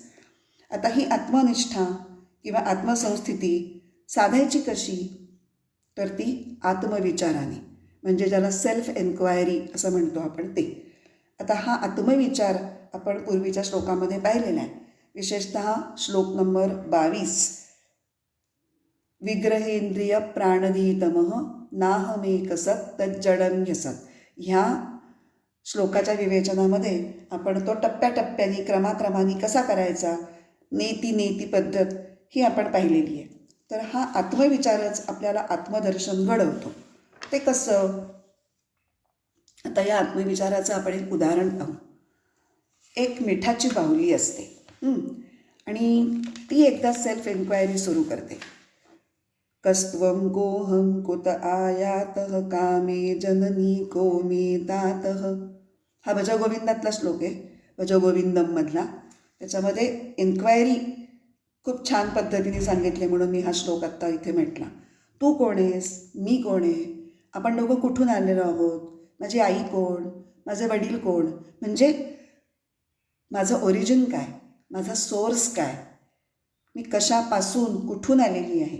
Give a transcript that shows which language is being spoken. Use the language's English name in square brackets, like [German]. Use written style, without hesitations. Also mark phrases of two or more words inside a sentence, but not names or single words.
[Marathi] आता ही आत्मनिष्ठा किंवा आत्मसंस्थिती साधायची कशी? तर ती आत्मविचाराने, म्हणजे ज्याला [English] self enquiry [Marathi] असं म्हणतो आपण ते. आता हा आत्मविचार आपण पूर्वीच्या श्लोकामध्ये पाहिलेला आहे. विशेषतः श्लोक नंबर 22, [Sanskrit] विग्रहेंद्रिय प्राणधीतमः नाहमेक सत् तज्जडं ह्यसत्. [Marathi] ह्या श्लोकाच्या विवेचनामध्ये आपण तो टप्प्याटप्प्याने क्रमाक्रमाने कसा करायचा, नेती पद्धत ही आपण पाहिलेली आहे. तर हा आत्मविचारच आपल्याला आत्मदर्शन घडवतो. ते कसं? आता या आत्मविचाराचं आपण एक उदाहरण पाहू. एक मिठाची बाहुली असते आणि ती एकदा [English] self enquiry [Marathi] सुरू करते. [Sanskrit] कस्त्वं गोहं कुत आयातः कामे जननी को मे तातः. [Marathi] हा भजगोविंदातला श्लोक आहे, भजगोविंदम मधला. त्याच्यामध्ये एन्क्वायरी खूप छान पद्धतीने सांगितले म्हणून मी हा श्लोक आत्ता इथे म्हटला. तू कोण आहेस, मी कोण आहे, आपण दोघं कुठून आलेलो आहोत, माझी आई कोण, माझे वडील कोण, म्हणजे माझं ओरिजिन काय, माझा सोर्स काय, मी कशापासून कुठून आलेली आहे.